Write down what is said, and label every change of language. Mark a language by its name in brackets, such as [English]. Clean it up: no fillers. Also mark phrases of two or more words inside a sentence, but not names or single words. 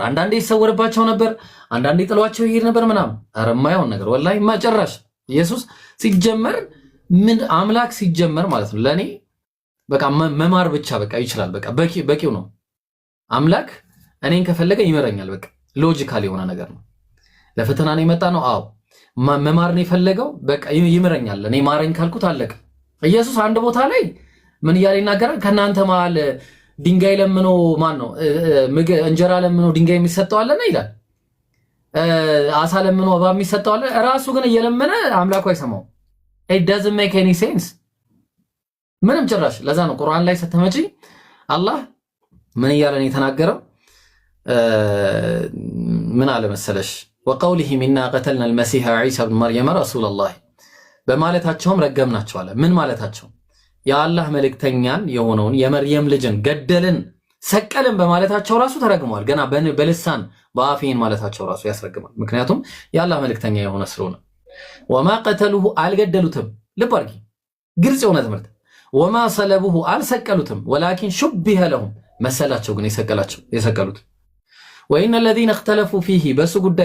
[Amharic] አንዳንዴ ይሰወርባቸው ነበር፣ አንዳንዴ ጥሏቸው ይሄድ ነበር ምናምን። ኧረ የማይሆን ነገር ወላሂ ማጨራሽ። ኢየሱስ ሲጀመር ምን አምላክ ሲጀመር ማለት ነው ለኔ በቃ መማር ብቻ በቃ ይችላል። በቃ በቂው ነው። አምላክ እኔን ከፈለገ ይመረኛል። በቃ ሎጂካል የሆነ ነገር ነው። ለፈተና ነው የመጣ ነው። አዎ መማር ነው የፈለገው። በቃ ይመረኛል። እኔ ማረኝ ካልኩት አለቀ። ኢየሱስ አንድ ቦታ ላይ ምን እያለ ይናገራል? ከናንተ መሃል ድንጋይ ለምኖ ማን ነው እንጀራ ለምኖ ድንጋይ የሚሰጠው አለና ይላል። አሳ ለምኖ እባብ የሚሰጠው አለ። ራሱ ግን እየለመነ አምላኩ አይሰማው። [English] it doesn't make any sense [Amharic] ምንም ጭራሽ። ለዛ ነው ቁርአን ላይ ስትመጪ አላህ ምን እያለ ነው የተናገረው? ምን አለ መሰለሽ? [Arabic] وقولهم إنا قتلنا المسيح عيسى بن مريم رسول الله [Amharic] በማለታቸውም ረገምናቸው አለ። ምን ማለታቸው? የአላህ መልእክተኛን የሆነውን የመርየም ልጅን ገደልን ሰቀልን በማለታቸው ራሱ ተረግመዋል። ገና በልሳን በአፌን ማለታቸው ራሱ ያስረግማል። ምክንያቱም የአላህ መልእክተኛ የሆነ ስለሆነ። [Arabic] وما قتلوه [Amharic] አልገደሉትም። ልብ አድርጊ፣ ግልጽ የሆነ ትምህርት። [Arabic] وما صلبوه [Amharic] አልሰቀሉትም። [Arabic] ولكن شبه لهم [Amharic] መሰላቸው ግን የሰቀሉት። [Arabic] وإن الذين اختلفوا فيه [Amharic] በሱ ጉዳይ